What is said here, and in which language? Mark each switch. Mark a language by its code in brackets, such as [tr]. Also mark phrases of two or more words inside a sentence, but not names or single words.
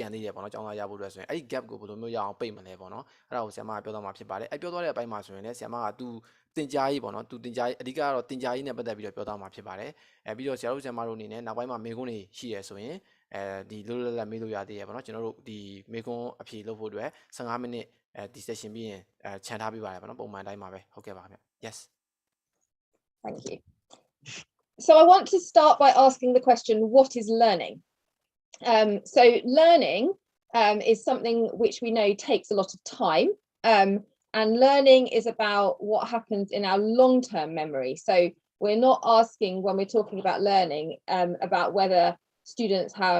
[my] သေးတယ်ပေါ့နော်ကျောင်းသားရဖို့အတွက်ဆိုရင်အဲ့ဒီ gap ကိုဘယ်လိုမျိုးရအောင်ပိတ်မလဲပေါ့နော်အဲ့ဒါကိုဆရာမကပြောတော့မှာဖြစ်ပါတယ်အဲ့ပြောသွားတဲ့အပိုင်းမှာဆိုရင်လည်းဆရာမကသူတင်ကြားရေးပေါ့နော်သူတင်ကြားရေးအဓိကကတော့တင်ကြားရေးနဲ့ပတ်သက်ပြီးတော့ပြောသွားမှာဖြစ်ပါတယ်ပြီးတော့ဆရာတို့ဆရာမတို့အနေနဲ့နောက်ပိုင်းမှာမေးခွန်းတွေရှိရဆိုရင်ဒီလွတ်လွတ်လပ်မေးလို့ရသေးရပေါ့နော်ကျွန်တော်တို့ဒီမေးခွန်းအဖြေလုပ်ဖို့အတွက်15မိနစ်ဒီ session ပြီးရင်ခြံထားပေးပါတယ်ပေါ့နော်ပုံမှန်တိုင်းမှာပဲဟုတ်ကဲ့ပါခင်ဗျ yes [en] thank you so I want to start by asking the question what is learning so learning is something which we know takes a lot of time and learning is about what happens in our long-term memory so we're not asking when we're talking about learning about whether students have